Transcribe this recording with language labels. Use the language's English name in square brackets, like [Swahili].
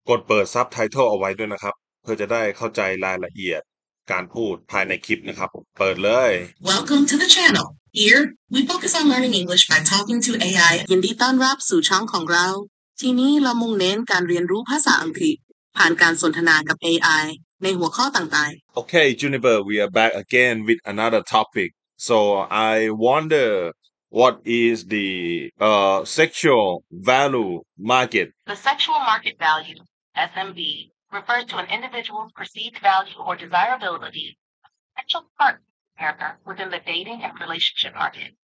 [Thai] กดเปิดซับไตเติลเอาไว้ด้วยนะครับเพื่อจะได้เข้าใจรายละเอียดการพูดภายในคลิปนะครับเปิดเลย [English] Welcome to the channel. Here, we focus on learning English by talking to AI. [Thai] ยินดีต้อนรับสู่ช่องของเราที่นี้เรามุ่งเน้นการเรียนรู้ภาษาอังกฤษผ่านการสนทนากับ AI ในหัวข้อต่าง [English] Okay, Juniper, we are back again with another topic. So I wonder what is the sexual value market? The sexual market value, SMV, refers to an individual's perceived value or desirability of sexual partner within the dating and relationship market.